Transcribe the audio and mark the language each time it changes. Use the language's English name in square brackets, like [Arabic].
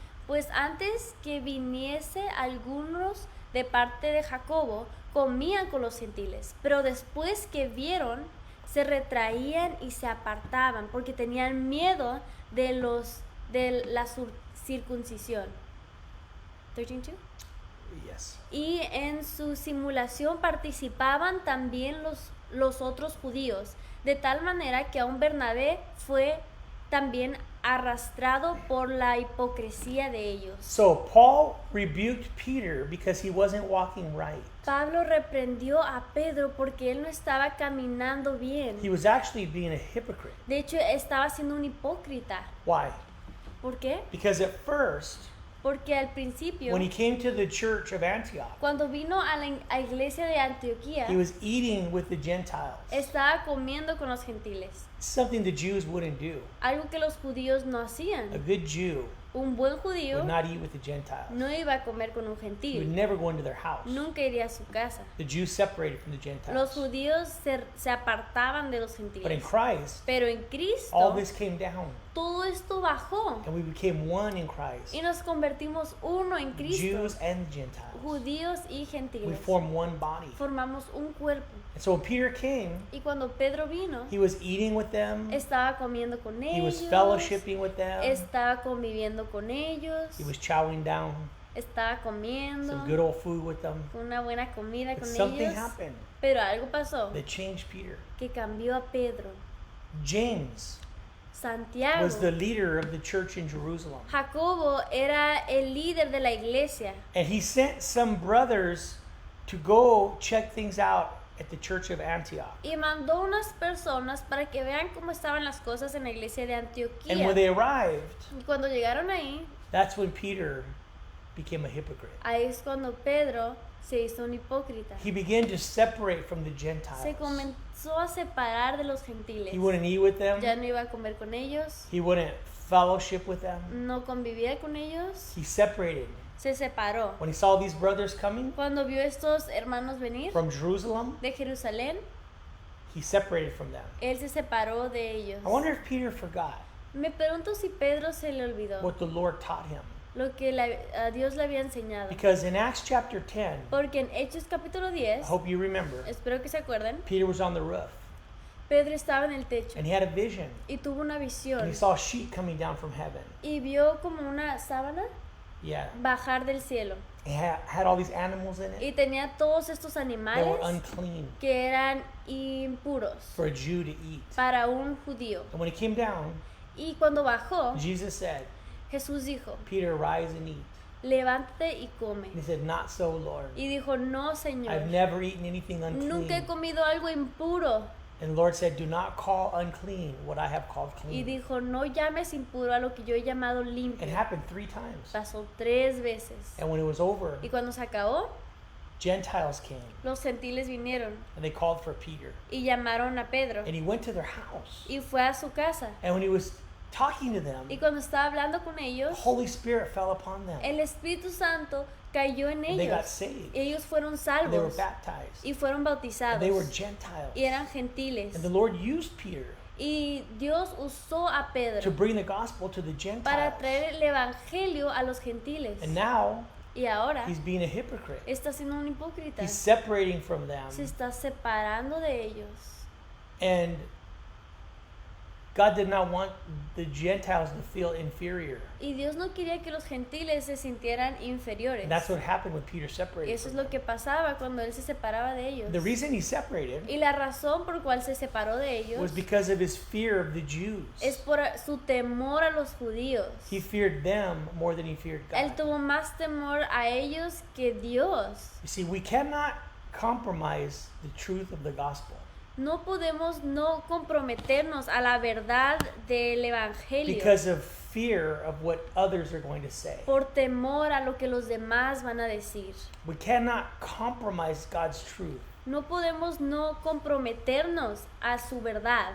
[Spanish] Pues antes que viniese algunos de parte de Jacobo, comían con los gentiles, pero después que vieron, se retraían y se apartaban, porque tenían miedo de la circuncisión. [English] 13:2. Yes. [Spanish] Y en su simulación participaban también los otros judíos, de tal manera que aún Bernabé fue también arrastrado por la hipocresía de ellos. [English] So Paul rebuked Peter because he wasn't walking right. [Spanish] Pablo reprendió a Pedro porque él no estaba caminando bien. [English] He was actually being a hypocrite. [Spanish] De hecho, estaba siendo un hipócrita. [English] Why? [Spanish] ¿Por qué? [English] Because at first, [Spanish] Porque al principio, [English] when he came to the church of Antioch, [Spanish] cuando vino a la iglesia de Antioquía, [English] he was eating with the Gentiles. [Spanish] estaba comiendo con los gentiles. [English] Something the Jews wouldn't do. [Spanish] Algo que los judíos no [English] A [Spanish] hacían. [English] good Jew [Spanish] Un buen judío [English] would not eat with the Gentiles. [Spanish] no iba a comer con un [English] He would [Spanish] gentil. [English] never go into their house. [Spanish] Nunca iría a su casa. [English] The Jews separated from the [Spanish] Los [English] Gentiles. [Spanish] judíos se apartaban de los [English] But in [Spanish] gentiles. [English] Christ, [Spanish] Pero en [English] all [Spanish] Cristo, [English] this came down, [Spanish] todo esto bajó. [English] and we became one in Christ. [Spanish] Y nos convertimos uno en Cristo. [English] Jews and Gentiles. [Spanish] Judíos y [English] We [Spanish] gentiles. [English] form one body. [Spanish] Formamos un cuerpo. [English] And so when Peter came, [Spanish] Y cuando Pedro vino, [English] he was eating with them. [Spanish] estaba comiendo con [English] He was [Spanish] ellos. [English] fellowshipping with them. [Spanish] Estaba conviviendo con ellos. [English] He was chowing down. [Spanish] estaba comiendo, [English] some good old food with them. [Spanish] una buena comida [English] But [Spanish] con [English] something [Spanish] ellos. [English] happened [Spanish] Pero algo pasó [English] that changed Peter. [Spanish] que cambió a Pedro. [English] James [Spanish] Santiago, [English] was the leader of the church in Jerusalem. [Spanish] Jacobo era el líder de la iglesia [English] And he sent some brothers to go check things out at the church of Antioch. [Spanish] y mandó unas personas para que vean cómo estaban las cosas en la iglesia de [English] And when [Spanish] Antioquía. [English] they arrived, [Spanish] Y cuando llegaron ahí, [English] that's when Peter became a hypocrite. [Spanish] ahí es cuando Pedro se hizo un hipócrita. [English] He began to separate from the [Spanish] Se [English] Gentiles. [Spanish] comenzó a separar de los gentiles. [English] He wouldn't eat with them. [Spanish] Ya no iba a comer con ellos, [English] He wouldn't fellowship with them. [Spanish] no convivía con ellos, [English] He separated. [Spanish] se separó. [English] When he saw these brothers coming [Spanish] Cuando vio estos hermanos venir [English] from Jerusalem, [Spanish] de Jerusalén, [English] he separated from them. [Spanish] él se separó de ellos. [English] I wonder if Peter forgot [Spanish] Me pregunto si Pedro se le olvidó [English] what the Lord taught him. [Spanish] lo que a Dios le había enseñado. [English] Because in Acts chapter 10, [Spanish] Porque en Hechos capítulo [English] I [Spanish] 10, [English] hope you remember, [Spanish] espero que se acuerden, [English] Peter was on the roof [Spanish] Pedro estaba en el techo [English] and he had a vision. [Spanish] y tuvo una [English] And [Spanish] visión [English] he saw a sheet coming down from heaven. [Spanish] y vio como una sábana [English] Yeah. [Spanish] bajar del cielo [English] It had all these animals in it. [Spanish] y tenía todos estos [English] They [Spanish] animales [English] were unclean [Spanish] que eran impuros [English] for a Jew to eat. [Spanish] para un judío. [English] And when he came down, [Spanish] Y cuando bajó, [English] Jesus said, [Spanish] Jesús dijo, [English] Peter, rise and eat. [Spanish] levántate y come. [English] And he said, not so, Lord. [Spanish] Y dijo, no, [English] I've [Spanish] Señor, [English] never eaten anything [Spanish] nunca he [English] unclean. [Spanish] comido algo impuro. [English] And the Lord said, do not call unclean what I have called [Spanish] Y [English] clean. [Spanish] dijo, no llames impuro a lo que yo he llamado [English] It [Spanish] limpio. [English] happened 3 times. [Spanish] Pasó 3 veces. [English] And when it was over, [Spanish] Y cuando se acabó, [English] Gentiles came [Spanish] los gentiles vinieron [English] and they called for Peter. [Spanish] y llamaron a Pedro. [English] And he went to their house. [Spanish] Y fue a su casa. [English] And when he was talking to them, [Spanish] Y cuando estaba hablando con [English] the [Spanish] ellos, [English] Holy Spirit fell upon them. [Spanish] el Espíritu Santo cayó en [English] And they got [Spanish] ellos. [English] saved. [Spanish] Ellos fueron [English] And they were [Spanish] salvos [English] baptized. [Spanish] y fueron [English] And [Spanish] bautizados. [English] they were Gentiles. [Spanish] Y eran gentiles. [English] And the Lord used Peter [Spanish] Y Dios usó a [English] to [Spanish] Pedro [English] bring the gospel to the [Spanish] para [English] Gentiles. [Spanish] traer el evangelio a los gentiles. [English] And now [Spanish] Y ahora [English] he's being a hypocrite. [Spanish] está siendo un hipócrita. [English] He's separating from them. [Spanish] Se está separando de ellos. [English] And God did not want the Gentiles to feel inferior. [Spanish] Y Dios no quería que los gentiles se sintieran inferiores. [English] And that's what happened when Peter [Spanish] Y [English] separated [Spanish] eso es [English] from [Spanish] lo [English] them. [Spanish] que pasaba cuando él se separaba de ellos. [English] The reason he separated [Spanish] Y la razón por cual se separó de [English] was [Spanish] ellos [English] because of his fear of the Jews. [Spanish] es por su temor a los judíos. [English] He feared them more than he feared [Spanish] Él [English] God. [Spanish] tuvo más temor a ellos que Dios. [English] You see, we cannot compromise the truth of the gospel [Spanish] No podemos no comprometernos a la verdad del evangelio [English] because of fear of what others are going to say. [Spanish] por temor a lo que los demás van a decir. [English] We cannot compromise God's truth [Spanish] No podemos no comprometernos a su verdad